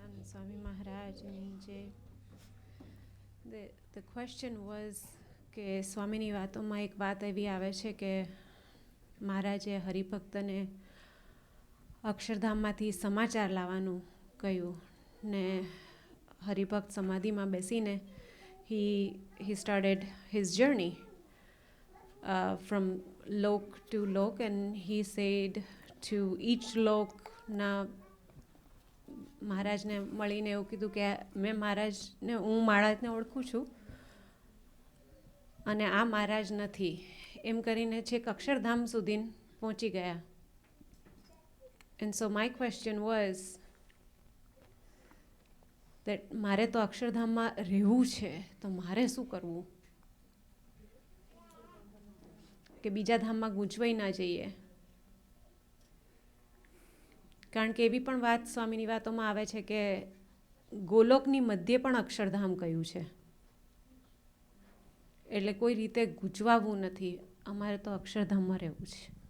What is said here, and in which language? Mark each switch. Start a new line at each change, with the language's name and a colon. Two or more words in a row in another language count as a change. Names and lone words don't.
Gujarati: Swami Maharaj Ji.
English: The question was
Gujarati: કે સ્વામીની વાતોમાં એક વાત એવી આવે છે કે મહારાજે હરિભક્તને અક્ષરધામમાંથી સમાચાર લાવવાનું કહ્યું ને હરિભક્ત સમાધિમાં બેસીને
English: he started his journey from lok to lok, and he said to each
Gujarati: લોકના મહારાજને મળીને એવું કીધું કે મેં મહારાજને હું મહારાજને ઓળખું છું અને આ મહારાજ નથી એમ કરીને છેક અક્ષરધામ સુધી પહોંચી ગયા.
English: And so my question was that
Gujarati: મારે તો અક્ષરધામમાં રહેવું છે તો મારે શું કરવું કે બીજા ધામમાં ગૂંચવાઈ ના જઈએ. કારણ કે એવી પણ વાત સ્વામીની વાતોમાં આવે છે કે ગોલોકની મધ્યે પણ અક્ષરધામ કહ્યું છે, એટલે કોઈ રીતે ગૂંચવાવું નથી, અમારે તો અક્ષરધામમાં રહેવું છે.